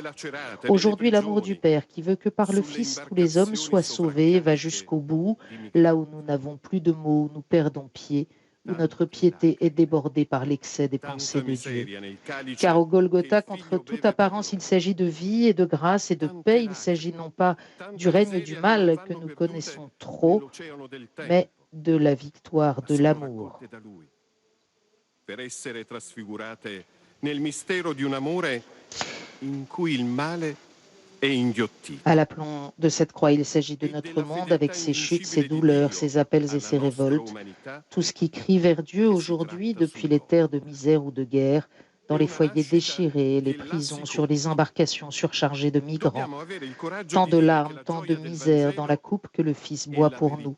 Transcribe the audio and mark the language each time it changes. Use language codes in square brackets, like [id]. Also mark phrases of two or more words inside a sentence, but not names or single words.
[fr] Aujourd'hui, l'amour du Père, qui veut que par le Fils tous les hommes soient sauvés, va jusqu'au bout, là où nous n'avons plus de mots, nous perdons pied, où notre piété est débordée par l'excès des pensées de Dieu. Car au Golgotha, contre toute apparence, il s'agit de vie et de grâce et de paix. Il s'agit non pas du règne du mal que nous connaissons trop, mais de la victoire de l'amour. [it] Per essere trasfigurate nel mistero di un amore in cui il male è inghiottito. [fr] À l'aplomb de cette croix, il s'agit de notre monde avec ses chutes, ses douleurs, ses appels et ses révoltes. Tout ce qui crie vers Dieu aujourd'hui, depuis les terres de misère ou de guerre, dans les foyers déchirés, les prisons, sur les embarcations surchargées de migrants. Tant de larmes, tant de misère dans la coupe que le Fils boit pour nous.